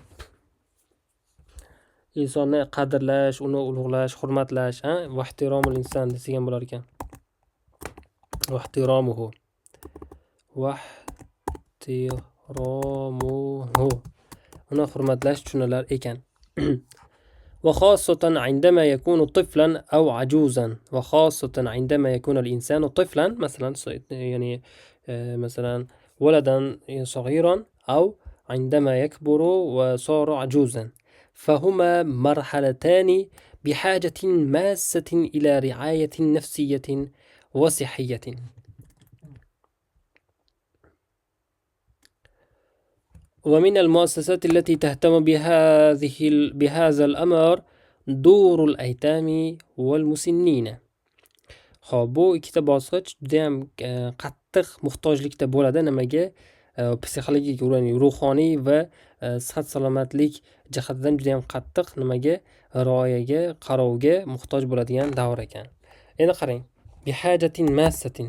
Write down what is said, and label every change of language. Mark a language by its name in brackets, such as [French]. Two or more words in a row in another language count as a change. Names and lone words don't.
[Uzbek] Insonni qadrlash, uni ulug'lash, hurmatlash, [Arabic] واحترام الإنسان [Uzbek] degan bo'lar ekan. [Arabic] واحترامه. [Uzbek] Uni hurmatlash tushunalar ekan. [Arabic] وخاصة عندما يكون طفلا أو عجوزا. وخاصة عندما يكون الإنسان طفلا مثلا، يعني مثلا ولدا صغيرا، أو عندما يكبر وصار عجوزا، فهما مرحلتان بحاجة ماسة إلى رعاية نفسية وصحية. ومن المؤسسات التي تهتم بهذا الأمر دور الأيتام والمسنين. [Uzbek] Xo'p, bu ikkita bosqich juda ham qattiq muhtojlikda bo'ladi. Nimaga? Psixologik, ruhoniy va sihat salomatlik jihatidan juda ham qattiq nimaga? Rioyaga, qarovga muhtoj bo'ladigan davr ekan. Endi qarang. [Arabic] بحاجة ماسة.